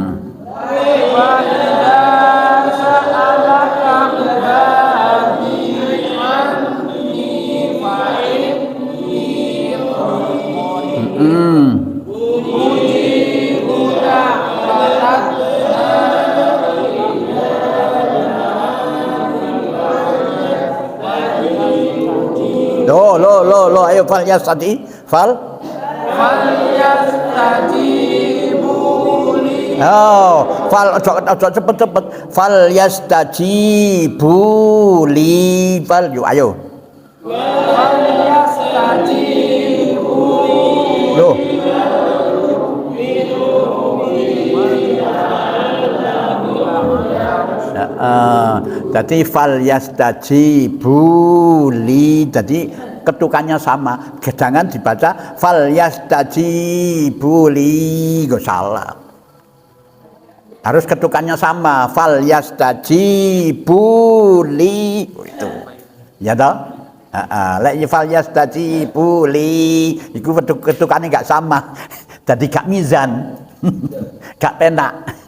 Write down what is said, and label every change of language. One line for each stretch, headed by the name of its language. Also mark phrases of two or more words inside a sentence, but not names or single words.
Arabic: وإذا سألك عبادي عني فإني قريب. أجيب دعوة Lo,
Indonesian: ayo fal
Arabic: يستجيبوا لي.
Indonesian: fal cepet
Arabic: فليستجيبوا لي
Indonesian: fal yuk ayo
Arabic: فليستجيبوا لي.
Indonesian: lo Jadi
Arabic: فليستجيبوا لي,
Indonesian: jadi ketukannya sama, jangan dibaca
Arabic: فليستجيبوا لي,
Indonesian: gak salah. Harus ketukannya sama,
Arabic: فليستجيبوا لي,
Indonesian: itu.
Javanese: Ya toh? Lek
Arabic: فليستجيبوا لي,
Indonesian: itu ketukannya gak sama, jadi gak mizan,
Javanese: gak penak.